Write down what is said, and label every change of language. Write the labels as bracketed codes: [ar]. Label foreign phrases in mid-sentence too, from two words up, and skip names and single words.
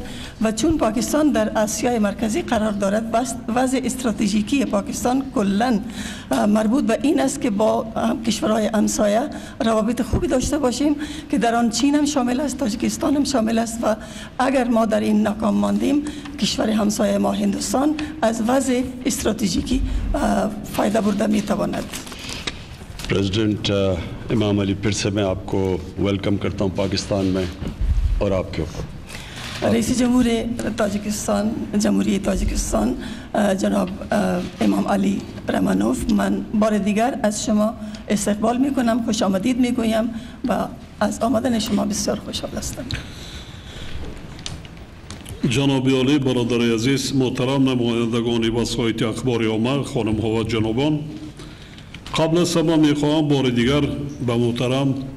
[fa] و چون پاکستان در آسیای مرکزی قرار دارد، وضع استراتژیکی پاکستان کلاً مربوط به این است که با کشورهای همسایه روابط خوبی داشته باشیم که در آن چین هم شامل است، تاجیکستان هم شامل است. و اگر ما در این ناکام ماندیم، کشور همسایه ما ہندوستان از وضع استراتژیکی فائدہ برده میتواند. [ur] پریزیڈنٹ امام علی، پھر سے میں آپ کو ویلکم کرتا ہوں پاکستان میں اور آپ کے اوپر. [fa] رئیس جمهور تاجیکستان، جمهوری تاجیکستان جناب امام علی رحمانوف، من بار دیگر از شما استقبال میکنم، خوش آمدید میگویم و از آمدن شما بسیار خوشحال هستم. جناب عالی، برادر عزیز، محترم نمایندگان وسایط اخبار عامه، خانم ها و جنابان، قبل از همه میخواهم بار دیگر به محترم